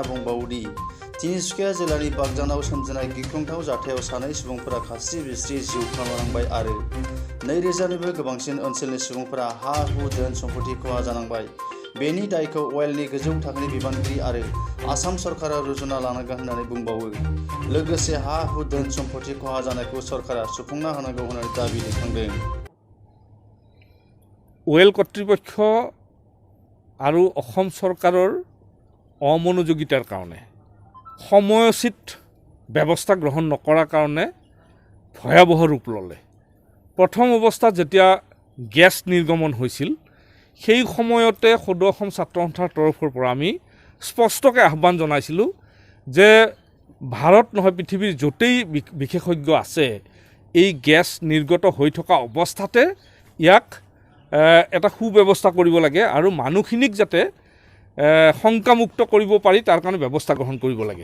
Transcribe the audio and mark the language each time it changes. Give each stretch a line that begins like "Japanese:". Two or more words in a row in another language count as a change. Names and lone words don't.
Bodo: बुंबावोदि तिनिसुकिया जिल्लानि बागजानाव सोमजिनाय गिख्रंथाव जाथायाव सानै सुबुंफोरा खास्रि बिस्रि जिउ खोमानांबाय आरो 2000निबो गोबांसिन ओनसोलनि सुबुंफोरा हा हु धोन सम्पति खहा जानांबाय। बेनि दायखौ अवेलनि गोजौ थाखोनि बिबानगिरि आरो आसाम सरकारा रुजुना लानांगोन होननानै बुंबावो। लोगोसे हा हु धोन सम्पति खहा जानायखौ सरकारा सुफुंना होनांगौ होननानै दाबि दैखांदों।
Assamese: अवेल কৰ্তৃপক্ষ আৰু অসম চৰকাৰৰ অমনোযোগিতাৰ কাৰণে সময়োচিত ব্যৱস্থা গ্ৰহণ নকৰাৰ কাৰণে ভয়াৱহ ৰূপ ল'লে। প্ৰথম অৱস্থাত যেতিয়া গেছ নিৰ্গমন হৈছিল সেই সময়তে সদৌ অসম ছাত্ৰ সন্থাৰ তৰফৰ পৰা আমি স্পষ্টকৈ আহ্বান জনাইছিলোঁ যে ভাৰত নহয় পৃথিৱীৰ য'তেই বিশেষজ্ঞ আছে এই গেছ নিৰ্গত হৈ থকা অৱস্থাতে ইয়াক এটা সুব্যৱস্থা কৰিব লাগে আৰু মানুহখিনিক যাতে শংকামুক্ত কৰিব পাৰি তাৰ কাৰণে ব্যৱস্থা গ্ৰহণ কৰিব লাগে।